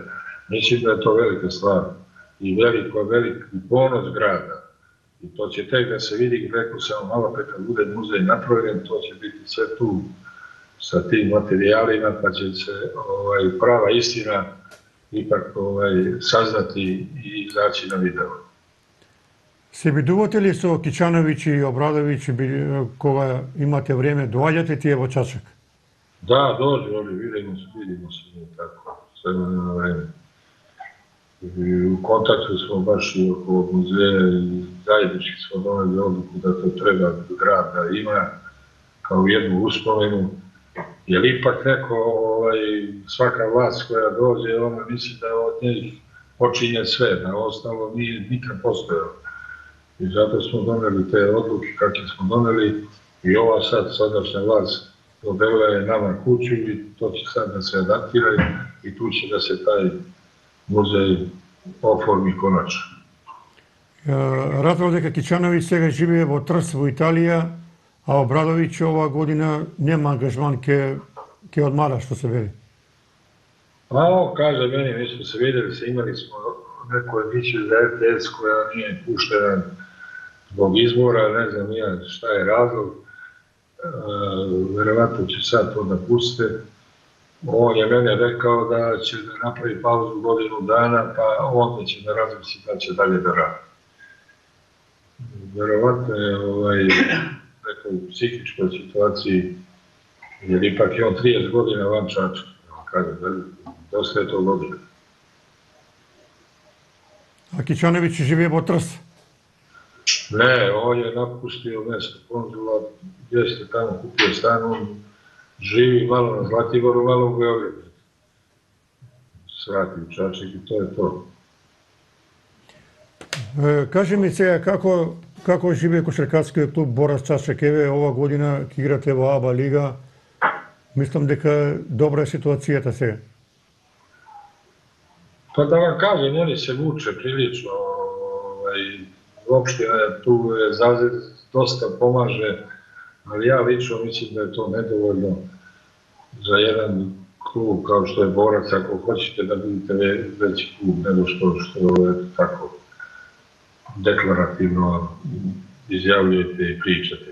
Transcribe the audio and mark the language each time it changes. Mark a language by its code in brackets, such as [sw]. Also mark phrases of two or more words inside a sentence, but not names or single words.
[sr] Mislim da je to velika stvar i veliki ponos grada. I to će tek da se vidi, rekao sam malo pre kad bude muzej napravljen, to će biti sve tu sa tim materijalima, pa će se prava istina ipak saznati i izaći na video. [mk] Се видувате ли со Кичановиќ и Обрадовиќ кога имате време, доаѓате тие во Чачак? [sr] Da, dođu oni, vidimo se mi tako, sve na vreme. I u kontaktu smo baš i oko muzeja i zajednički smo doneli odluku da to treba grad da ima kao jednu uspomenu. Jer ipak neko, svaka vlast koja dođe, ona misli da od njih počinje sve, da ostalo nije nikad postojalo. I zato smo doneli te odluke kakve smo doneli i ova sadašnja vlast dodela je nama kuću i to će sad da se adaptira i tu će da se taj muzej oformi konačno. [mk] Разбрав дека Кичановиќ сега живее во Трст во Италија, а Обрадовиќ ова година нема ангажман ке одмара, што се вели. [sr] A on kaže meni, mi smo se vidjeli, imali smo neku emisiju za RTS koja nije puštena zbog izbora, ne znam ja šta je razlog, verovatno će sad to da puste. On je mene rekao da će da napravi pauzu godinu dana, pa onda će da razmisli da će dalje da radi. Verovatno je nekoj psihičkoj situaciji, jer ipak je on 30 godina van Čačka, kaže, dosta je to godina. [mk] А Кичановиќ живее во Трст? [sr] Ne, on je napustio mjesto konzula, gdje ste tamo kupio stan, on živi malo na Zlatiboru, malo u Beogradu. Svrati u Čačak i to je to. [mk] Кажи ми сега како живее кошаркарскиот клуб Борас Чачак, еве ова година ќе играте во АБА лига. Мислам дека добра е ситуацијата сега. [sr] Pa da vam kažem, oni se muče prilično, opština tu je dosta pomaže, ali ja lično mislim da je to nedovoljno za jedan klub kao što je Borac, ako hoćete da budete veći klub nego što je tako deklarativno izjavljujete i pričate.